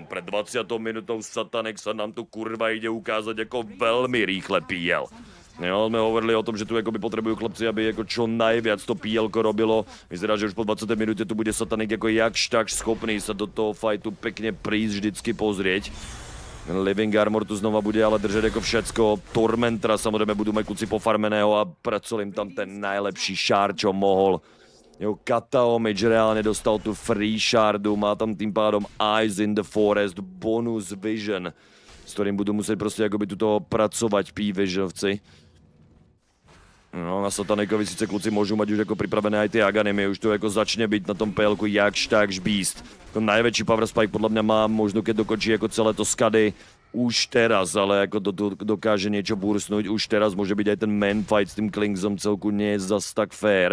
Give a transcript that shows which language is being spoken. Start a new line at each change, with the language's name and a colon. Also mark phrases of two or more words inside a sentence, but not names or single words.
Slovak: Pred 20 minútou Satanek sa nám tu kurva ide ukázať ako veľmi rýchle PL. Jo, sme hovorili o tom, že tu jakoby potrebujú chlapci, aby jako čo najviac to PL-ko robilo. Vyzerá, že už po 20 minúte tu bude Satanek jako jakž tak schopný sa do toho fightu pekne prísť vždycky pozrieť. Living Armor tu znova bude ale
Czech: držet jako všecko. Tormentra samozřejmě budou mít kluci pofarmeného a pracoval jim tam
Slovak: ten najlepší šár, čo mohol. Jo, Kataomage reálně dostal tu free shardu, má tam tým pádom Eyes in the Forest,
English: bonus vision,
Czech: s kterým budou muset prostě jakoby tuto pracovat PVISIOnovci.
Slovak: No, na Satanikovi sice kluci môžu mať už jako pripravené aj ty Aganimy, už to jako začne byť na tom PL-ku jakž takž beast. To najväčší power spike podľa mňa má možno keď dokončí jako celé to skady už teraz, ale jako dokáže niečo bursnúť, už teraz môže byť aj ten man fight s tým Klingsom celku nie je zas tak fair.